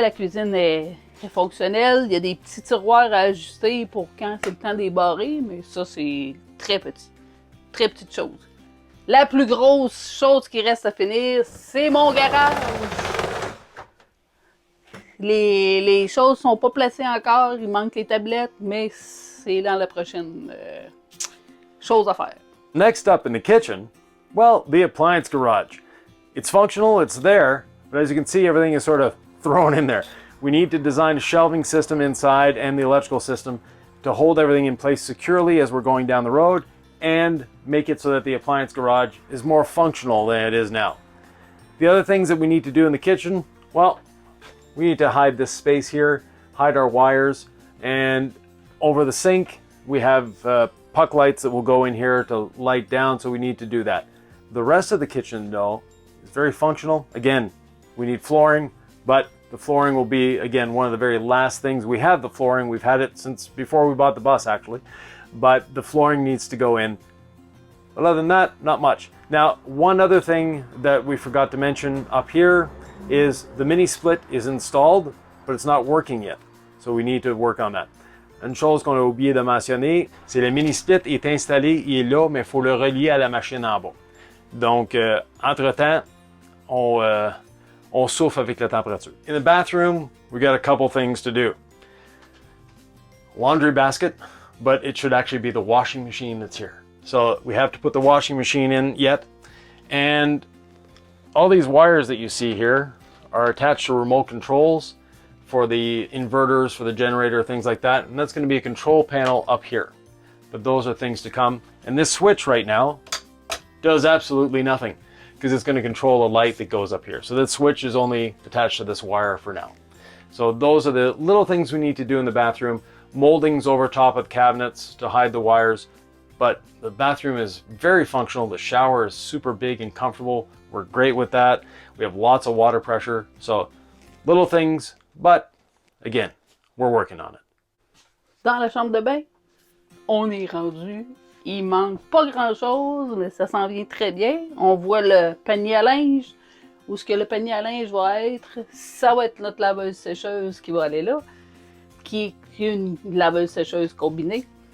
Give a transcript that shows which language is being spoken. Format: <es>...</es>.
<fr>La cuisine est fonctionnelle. Il y a des petits tiroirs à ajuster pour quand c'est le temps des barrer, mais ça, c'est très petit. Très petite chose. La plus grosse chose qui reste à finir, c'est mon garage. Les choses sont pas placées encore. Il manque les tablettes, mais c'est dans la prochaine chose à faire.</fr> <en>Next up in the kitchen, well, the appliance garage. It's functional, it's there, but as you can see, everything is sort of thrown in there. We need to design a shelving system inside and the electrical system to hold everything in place securely as we're going down the road and make it so that the appliance garage is more functional than it is now. The other things that we need to do in the kitchen, well, we need to hide this space here, hide our wires, and over the sink, we have puck lights that will go in here to light down, so we need to do that. The rest of the kitchen, though, is very functional. Again, we need flooring, but the flooring will be, again, one of the very last things. We have the flooring. We've had it since before we bought the bus, actually. But the flooring needs to go in. But other than that, not much. Now, one other thing that we forgot to mention up here is the mini split is installed, but it's not working yet. So we need to work on that.</en> <fr>Une chose qu'on a oublié de mentionner, c'est le mini split est installé, il est là, mais il faut le relier à la machine en bas. Donc, entre-temps, on souffle avec la température.</fr> <en>In the bathroom, we got a couple things to do. Laundry basket, but it should actually be the washing machine that's here. So we have to put the washing machine in yet. And all these wires that you see here are attached to remote controls for the inverters, for the generator, things like that. And that's going to be a control panel up here. but those are things to come. And this switch right now does absolutely nothing because it's going to control a light that goes up here. So that switch is only attached to this wire for now. So those are the little things we need to do in the bathroom. Moldings over top of cabinets to hide the wires. But the bathroom is very functional. The shower is super big and comfortable. We're great with that. We have lots of water pressure. So little things, but again, we're working on it.</en> <fr>Dans la chambre de bain, on est rendu. Il manque pas grand-chose, mais ça s'en vient très bien. On voit le panier à linge. Où est-ce que le panier à linge va être? Ça va être notre laveuse-sécheuse qui va aller là, qui est une laveuse-sécheuse combinée.</fr>